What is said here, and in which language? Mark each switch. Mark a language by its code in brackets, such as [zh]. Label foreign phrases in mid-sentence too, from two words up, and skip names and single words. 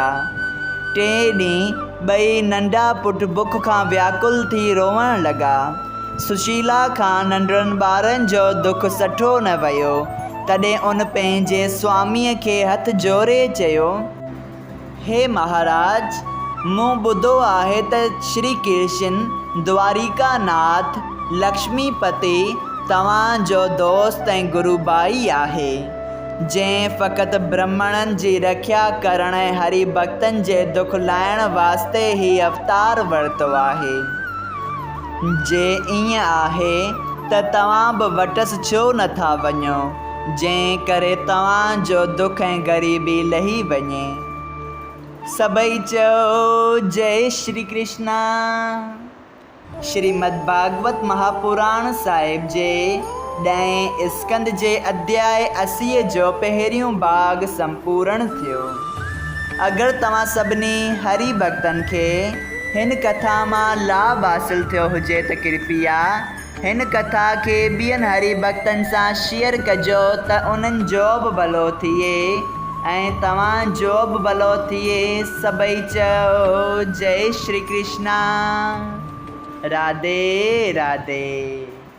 [sd] 3 ॾींहं ॿई नंढा पुट बुख खां व्याकुल थी रोअण लॻा। सुशीला खां नंढड़नि ॿारनि जो दुख सठो न वियो। तॾहिं उन पंहिंजे स्वामीअ खे हथ जोड़े चयो, हे महाराज, मूं ॿुधो आहे त श्री कृष्ण द्वारिकानाथ लक्ष्मीपति तव्हांजो दोस्त ऐं गुरु भाई आहे, जंहिं फ़क़ति ब्राह्मणनि जी रक्षा करण ऐं हरि भक्तनि जे दुख लाइण वास्ते ई अवतार वरितो आहे। जे ईअं आहे त तव्हां बि वटसि छो नथा वञो, जंहिं करे तव्हांजो दुख ऐं ग़रीबी लही वञे। सभई चयो जय श्री कृष्णा। श्रीमद् भागवत महापुराण साहिब जे 10 स्कंद जे अध्याय 80 जो पहिरियों भाग संपूर्ण थियो। अगरि तव्हां सभिनी हरि भक्तनि खे हिन कथा मां लाभ हासिल थियो हुजे त कृपया हिन कथा खे ॿियनि हरि भक्तनि सां शेयर कजो त उन्हनि जो बि भलो थिए ऐं तव्हांजो बि भलो थिए। सभई चयो जय श्री कृष्णा। राधे राधे।